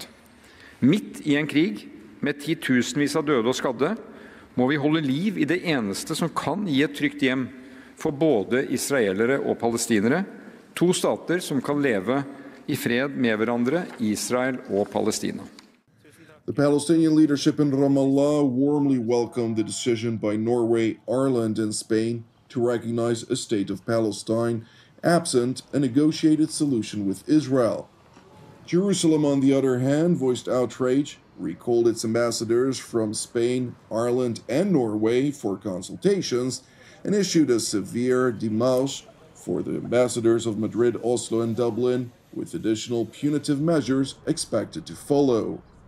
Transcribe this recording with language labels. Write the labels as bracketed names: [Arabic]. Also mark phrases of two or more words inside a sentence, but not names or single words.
[Norwegian] Midt i en krig med titusenvis av døde og skadde må vi holde liv i det eneste som kan gi et trygt hjem for både israelere og palestinere, to stater som kan leve i fred med hverandre, Israel og Palestina. [English] The Palestinian leadership in Ramallah warmly welcomed the decision by Norway, Ireland, and Spain to recognize a state of Palestine, absent a negotiated solution with Israel. Jerusalem, on the other hand, voiced outrage, recalled its ambassadors from Spain, Ireland, and Norway for consultations, and issued a severe démarche for the ambassadors of Madrid, Oslo, and Dublin, with additional punitive measures expected to follow.